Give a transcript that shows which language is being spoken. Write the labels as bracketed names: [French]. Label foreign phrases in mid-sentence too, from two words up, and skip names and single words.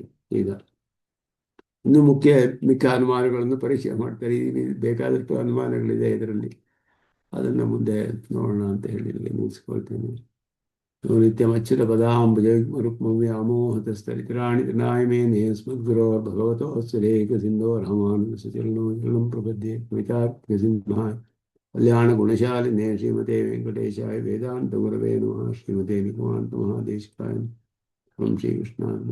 [Kannada] ಈಗ ಇನ್ನು ಮಿಕ್ಕ ಅನುಮಾನಗಳನ್ನು ಪರೀಕ್ಷೆ ಮಾಡ್ತಾರೆ. ಬೇಕಾದಷ್ಟು ಅನುಮಾನಗಳಿದೆ ಇದರಲ್ಲಿ. ಅದನ್ನು ಮುಂದೆ ನೋಡೋಣ ಅಂತ ಹೇಳಿ ಇಲ್ಲಿ ಮುಗಿಸ್ಕೊಳ್ತೇನೆ. [Sanskrit] ನಿತ್ಯಮಚ್ಯುತ ಪದಾಂಬುಜೈರ್ಮರುಕ್ಮವ್ಯಾಮೋಹತಸ್ಥರಿತರಾಣಿ ತೃಣಾಯಮೇನೆ ಸ್ಮದ್ಗುರೋರ್ಭಗವತೋऽಸ್ಯದೇಕ ಸಿಂಧೋ ರಾಮಾನುಜಚರಣೋ ಪ್ರಪದ್ಯೆ ಕವಿತಾರ್ಕಿಕಸಿಂಹಾಯ कल्याणगुणशालिने श्रीमते वेंकटेशाय वेदांत गुरवे नमः। श्रीमते निगमान्त महादेशिकाय। ओम श्री कृष्णाय।